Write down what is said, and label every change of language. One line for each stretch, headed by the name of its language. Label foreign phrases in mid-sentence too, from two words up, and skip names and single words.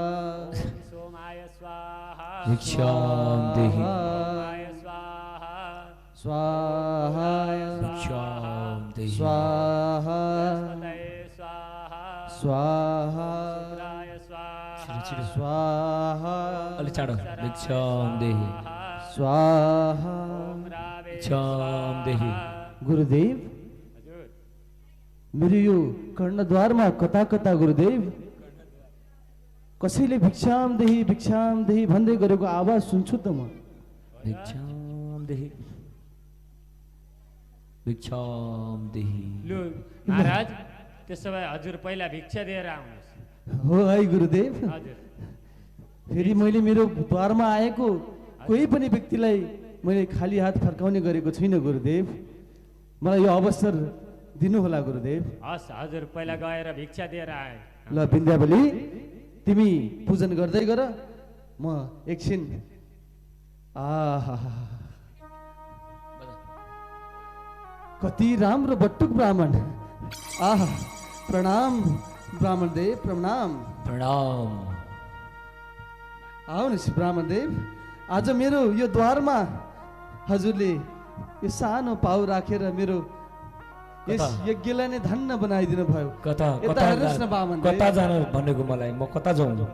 Sanskrit: ओम सोमाय स्वाहा। भिक्षां देहि। ओमाय स्वाहा। स्वाहा। भिक्षां देहि। स्वाहा। बृहस्पतये स्वाहा। स्वाहा। शुक्राय स्वाहा। स्वाहा।
Nepali: अलि चाँडो।
Sanskrit: भिक्षां देहि। स्वाहा। ओम रावे भिक्षां देहि।
Nepali: गुरुदेव हजुर मेरो यो कर्णद्वारमा कता कता गुरुदेव कसैले
Sanskrit: भिक्षाम देही
Nepali: भन्दै गरेको आवाज सुन्छु त म।
Sanskrit: भिक्षां देहि। भिक्षां देहि।
Nepali: लु महाराज त्यसो भए हजुर पहिला भिक्षा दिएर आउनुहोस्। हो है गुरुदेव। हजुर फेरि मैले मेरो द्वारमा आएको कोही पनि व्यक्तिलाई मैले खाली हात फर्काउने गरेको छुइनँ गुरुदेव। मलाई यो अवसर दिनुहोला गुरुदेव। हस् हजुर पहिला गएर भिक्षा दिएर आए। ल विन्ध्यावली तिमी पूजन गर्दै गर म एकछिन। आहा कति राम्रो बटुक ब्राह्मण। आहा प्रणाम ब्राह्मण देव प्रणाम। प्रणाम। आउनुहोस् ब्राह्मण देव, आज मेरो यो द्वारमा हजुरले यो सानो पाउ राखेर मेरो यस यज्ञलाई नै धन्य बनाइदिनु भयो। कता यता हेर्नुहोस् न बामन देव। कता जान भनेको मलाई, म कता जाउँ?